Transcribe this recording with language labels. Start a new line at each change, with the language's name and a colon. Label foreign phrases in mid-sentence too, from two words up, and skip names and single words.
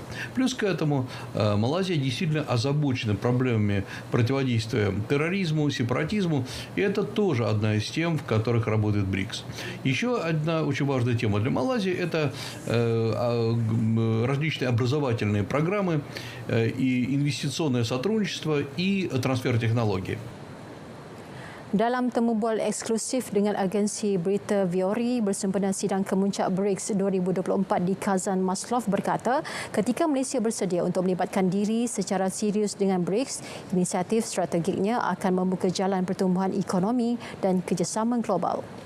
Russian: Плюс к этому Малайзия действительно озабочена проблемами противодействия терроризму, сепаратизму. И это тоже одна из тем, в которых работает БРИКС. Еще одна очень важная тема для Малайзии – это различные образовательные программы и инвестиционное сотрудничество и трансфер технологий.
Malay: Dalam temu bual eksklusif dengan agensi berita Viori bersempena sidang kemuncak BRICS 2024 di Kazan, Maslov berkata ketika Malaysia bersedia untuk melibatkan diri secara serius dengan BRICS, inisiatif strategiknya akan membuka jalan pertumbuhan ekonomi dan kerjasama global.